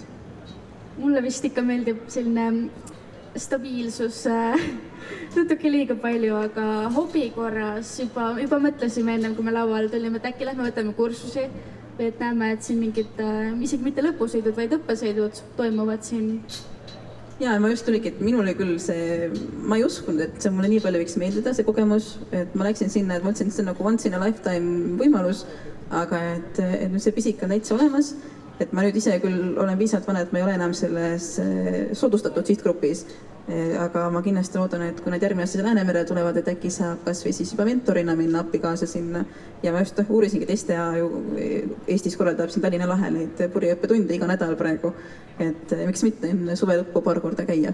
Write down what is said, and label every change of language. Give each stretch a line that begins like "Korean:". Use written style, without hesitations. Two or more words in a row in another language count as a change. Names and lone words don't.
Estonian: Mulle vist ikka meeldib selline stabiilsus natuke liiga palju, aga hobi korras juba mõtlesime ennem, kui me lauale tulime, et äkki lähme võtame kursusi, et näeme, et siin mingid isegi mitte lõpusõidud, vaid õppesõidud toimuvad siin. Ja ma just tuligi, et minule küll see, ma ei uskunud, et see mulle nii palju võiks meeldida, see kogemus, et ma läksin sinna, et ma mõtlesin, et see on nagu
English: once in a lifetime
Estonian: võimalus, aga et see pisik on täitsa olemas, et ma nüüd ise küll olen piisavalt vana, et ma ei ole enam selles soodustatud sihtgrupis, aga ma kindlasti loodan, et kui nad järgmine aasta Läänemerele tulevad, et äkki saab kas või siis juba mentorina minna appi kaasa sinna. Ja ma just uurisingi, et STA ju Eestis korraldab siin Tallinna lahel neid purjeõppetunde iga nädal praegu, et miks mitte enne suve lõppu paar korda käia.